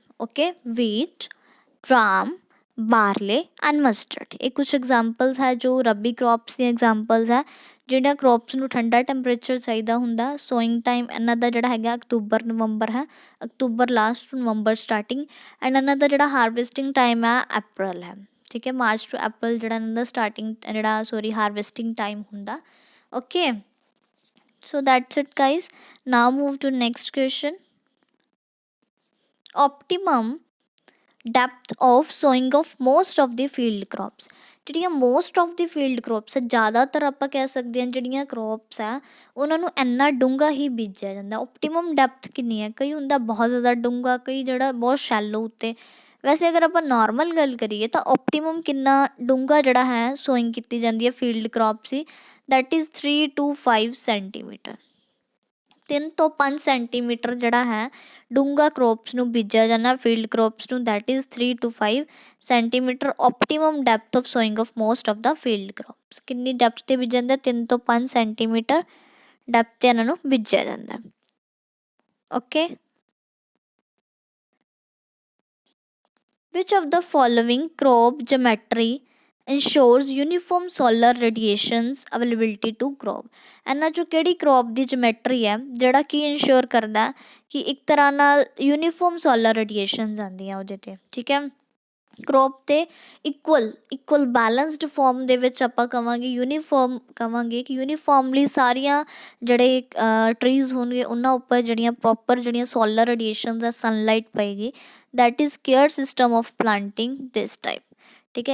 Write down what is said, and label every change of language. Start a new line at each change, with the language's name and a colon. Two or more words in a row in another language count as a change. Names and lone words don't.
Punjabi: ਓਕੇ,
English: wheat, gram, barley and mustard,
Punjabi: ਇਹ ਕੁਛ ਐਗਜ਼ਾਮਪਲਸ ਹੈ ਜੋ ਰੱਬੀ ਕ੍ਰੌਪਸ ਦੀਆਂ ਐਗਜ਼ਾਮਪਲਸ ਹੈ ਜਿਹੜੀਆਂ ਕ੍ਰੌਪਸ ਨੂੰ ਠੰਡਾ ਟੈਂਪਰੇਚਰ ਚਾਹੀਦਾ ਹੁੰਦਾ।
English: sowing time
Punjabi: ਇਹਨਾਂ ਦਾ ਜਿਹੜਾ ਹੈਗਾ ਅਕਤੂਬਰ ਨਵੰਬਰ ਹੈ,
English: October last to November starting,
Punjabi: ਐਂਡ ਇਹਨਾਂ ਦਾ ਜਿਹੜਾ
English: harvesting time
Punjabi: ਹੈ ਅਪ੍ਰੈਲ ਹੈ। ਠੀਕ ਹੈ,
English: March to April
Punjabi: ਜਿਹੜਾ ਇਹਨਾਂ ਦਾ
English: harvesting time
Punjabi: ਹੁੰਦਾ। ਓਕੇ,
English: so that's it guys. Now move to next question. Optimum depth of sowing of most of the field crops.
Punjabi: ਜਿਹੜੀਆਂ
English: most of the field crops
Punjabi: ਹੈ, ਜ਼ਿਆਦਾਤਰ ਆਪਾਂ ਕਹਿ ਸਕਦੇ ਹਾਂ ਜਿਹੜੀਆਂ ਕ੍ਰੋਪਸ ਹੈ ਉਹਨਾਂ ਨੂੰ ਇੰਨਾ ਡੂੰਘਾ ਹੀ ਬੀਜਿਆ ਜਾਂਦਾ।
English: optimum depth
Punjabi: ਕਿੰਨੀ ਹੈ, ਕਈ ਹੁੰਦਾ ਬਹੁਤ ਜ਼ਿਆਦਾ ਡੂੰਘਾ, ਕਈ ਜਿਹੜਾ ਬਹੁਤ ਸ਼ੈਲੋ ਉੱਤੇ। ਵੈਸੇ ਅਗਰ ਆਪਾਂ ਨੋਰਮਲ ਗੱਲ ਕਰੀਏ ਤਾਂ ਓਪਟੀਮਮ ਕਿੰਨਾ ਡੂੰਘਾ ਜਿਹੜਾ ਹੈ ਸੋਇੰਗ ਕੀਤੀ ਜਾਂਦੀ ਹੈ
English: field crops
Punjabi: ਦੀ,
English: that is 3 to 5 centimeter.
Punjabi: 3 ਤੋਂ 5 ਸੈਂਟੀਮੀਟਰ ਜਿਹੜਾ ਹੈ ਡੂੰਘਾ ਕ੍ਰੋਪਸ ਨੂੰ ਬੀਜਿਆ ਜਾਂਦਾ,
English: field crops
Punjabi: ਨੂੰ,
English: that is 3 to 5 centimeter optimum depth of sowing of most of the field crops.
Punjabi: ਕਿੰਨੀ ਡੈਪਥ 'ਤੇ ਬੀਜਿਆ ਜਾਂਦਾ? 3 ਤੋਂ 5 ਸੈਂਟੀਮੀਟਰ ਡੈਪਥ 'ਤੇ ਇਹਨਾਂ ਨੂੰ ਬੀਜਿਆ ਜਾਂਦਾ। ਓਕੇ,
English: which of the following crop geometry ensures uniform solar radiations availability to crop?
Punjabi: ਇਹਨਾਂ 'ਚੋਂ ਕਿਹੜੀ crop ਦੀ ਜਿਓਮੈਟਰੀ ਹੈ ਜਿਹੜਾ ਕੀ ਇਨਸ਼ੋਰ ਕਰਦਾ ਕਿ ਇੱਕ ਤਰ੍ਹਾਂ ਨਾਲ
English: uniform solar radiations
Punjabi: ਆਉਂਦੀਆਂ ਉਹਦੇ 'ਤੇ, ਠੀਕ ਹੈ। ਕ੍ਰੋਪ 'ਤੇ
English: equal balanced form
Punjabi: ਦੇ ਵਿੱਚ ਆਪਾਂ ਕਵਾਂਗੇ ਯੂਨੀਫਾਰਮ, ਕਵਾਂਗੇ ਕਿ ਯੂਨੀਫਾਰਮਲੀ ਸਾਰੀਆਂ ਜਿਹੜੇ ਟਰੀਜ਼ ਹੋਣਗੇ ਉਹਨਾਂ ਉੱਪਰ ਜਿਹੜੀਆਂ ਪ੍ਰੋਪਰ ਜਿਹੜੀਆਂ
English: solar radiations
Punjabi: ਆ, ਸਨਲਾਈਟ ਪਏਗੀ,
English: that is square system of planting this type,
Punjabi: ਠੀਕ ਹੈ।